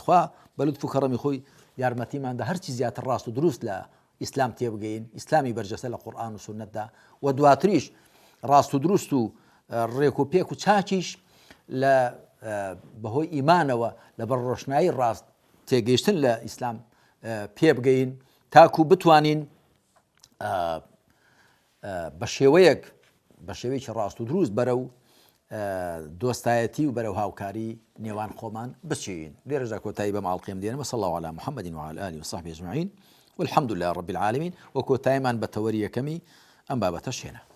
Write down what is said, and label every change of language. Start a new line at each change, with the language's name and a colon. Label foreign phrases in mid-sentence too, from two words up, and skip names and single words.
Central Kurdish: خوا بە لوتف و کەڕەمی خۆی یارمەتیماندا هەرچی زیاتر ڕاست و دروست لە ئیسلام تێبگەین، ئیسلامی بەرجەسە لە قورئان و سونەتدا و دواتریش ڕاست و دروست و ڕێک و پێک و چاکیش لە بەهۆی ئیمانەوە لەبەر ڕۆشنایی ڕاست تێگەیشتن لە ئیسلام پێ بگەین تاکو بتوانین بە شێوەیەکی ڕاست و دروست بەرەو دۆستایەتی و بەرەو هاوکاری نێوان خۆمان بچین. لێرەدا کۆتایی بە ماڵقێم دێنەوە.
Arabic: صلی الله علی محمد وعلى آله وصحبه أجمعين والحمد لله رب العالمين.
Central Kurdish: وكۆتاییمان بە تەوەری یەکەمی ئەم بابەتەش هێنا.